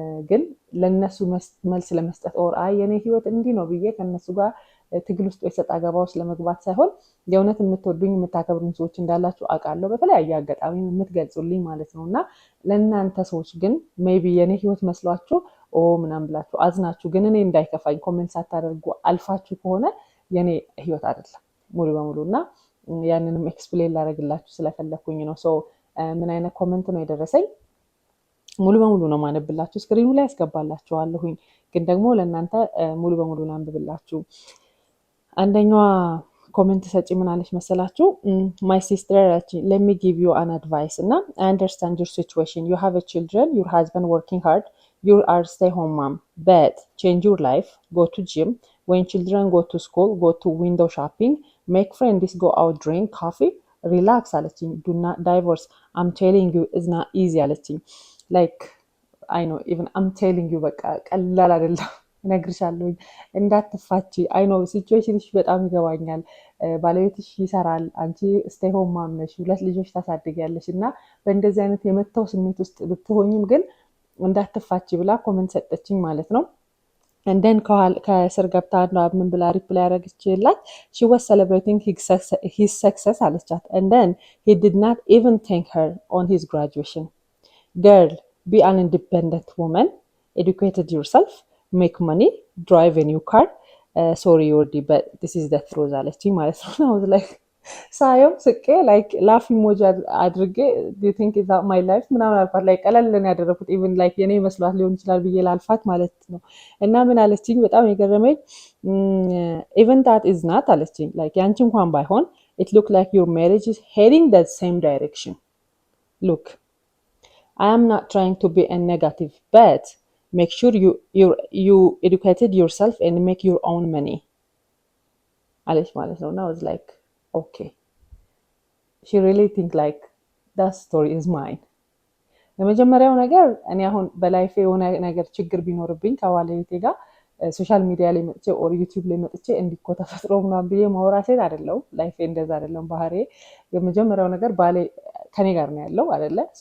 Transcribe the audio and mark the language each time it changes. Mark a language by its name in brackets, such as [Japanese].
[Amharic] ግን ለነሱ መልስ ለመስጠት ኦር የኔ ህይወት እንዲህ ነው ብዬ ከነሱ ጋር ትግል ውስጥ ወይ ሰጣ ገባ ውስጥ ለመግባት ሳይሆን የእውነት የምትወዱኝ የምታከብሩኝ ሰዎች እንዳላችሁ አውቃለሁ። በተለያየ አጋጣሚ የምትገልጹልኝ ማለት ነው እና ለእናንተ ሰዎች ግን ሜይቢ የኔ ህይወት መስሏችሁ ምናምን ብላችሁ አዝናችሁ ግን እኔ እንዳይከፋኝ ኮሜንት ሳታደርጉ አልፋችሁ ከሆነ የኔ ህይወት አይደለም ሙሉ በሙሉ እና ያንንም ኤክስፕሌን ላደርግላችሁ ስለፈለኩኝ ነው። ምን አይነት ኮሜንት ነው የደረሰኝ? ሙሉ በሙሉ ነው ማነብላችሁ። ስክሪኑ ላይ ያስገባላችኋለሁኝ። ግን ደግሞ ለእናንተ ሙሉ በሙሉ ላንብብላችሁ። አንደኛዋ ኮሜንት ሰጪ ምን አለች መሰላችሁ? [English] ማይ ሲስተር let me give you an advice እና I understand your situation. You have a children, your husband working hard, you are stay home mom, but change your life, go to gym, when children go to school, go to window shopping, make friends, go out, drink coffee, relax አለችኝ። do not divorce, I'm telling you it's not easy አለችኝ። ላይክ አይ ኖ ኢቭን አም ቴሊንግ ዩ [Amharic] በቃ ቀላል አይደለም። እነግርሻለሁኝ እንዳትፋቺ። አይ ኖ ሲቹዌሽንሽ በጣም ይገባኛል። ባለቤትሽ ይሰራል፣ አንቺ ስቴይ ሆም ማም ነሽ፣ 2 ልጆች ታሳድጊያለሽ እና በእንደዚህ አይነት የመተው ስሜት ውስጥ ብትሆኝም ግን እንዳትፋቺ ብላ ኮመንት ሰጠችኝ ማለት ነው። እንደን ከስር ገብታ ምን ብላ ሪፕላይ ያደረገችላት [English] she was celebrating his success [Amharic] አለቻት። [English] and then he did not even thank her on his graduation. Girl, be an independent woman, educated yourself, make money, drive a new car. Sorry, Yordi, but this is the truth [Amharic] አለችኝ ማለት ነው። [English] I was like [Amharic] ሳየው ስቄ ላይክ ላፍ ኢሞጂ አድርጌ [English] do you think is that my life [Amharic] ምናምን አልኳት። ላይ ቀለልን ያደረኩት ኢቭን ላይክ የኔ መስሏት ሊሆን ይችላል ብዬ ላልፋት ማለት ነው። እና ምን አለችኝ በጣም የገረመኝ [English] even that is not [Amharic] አለችኝ like ያንቺ እንኳን ባይሆን [English] it look like your marriage is heading that same direction. Look, I am not trying to be a negative, but make sure you educated yourself and make your own money. [Amharic] አለች ማለት ነው። [English] Now I was like, okay. She really think like that story is mine. [Amharic] የመጀመሪያው ነገር እኔ አሁን በላይፌ የሆነ ነገር ችግር ቢኖርብኝ ከባለቤቴ ጋር ሶሻል ሚዲያ ላይ መጥቼ ኦር ዩቲዩብ ላይ መጥቼ እንዲኮ ተፈጥሮ ምናምን ብዬ ማውራ ሴት አይደለሁም። ላይፌ እንደዛ አይደለም ባህሬ። የመጀመሪያው ነገር ባሌ ከኔ ጋር ነው ያለው አይደለ?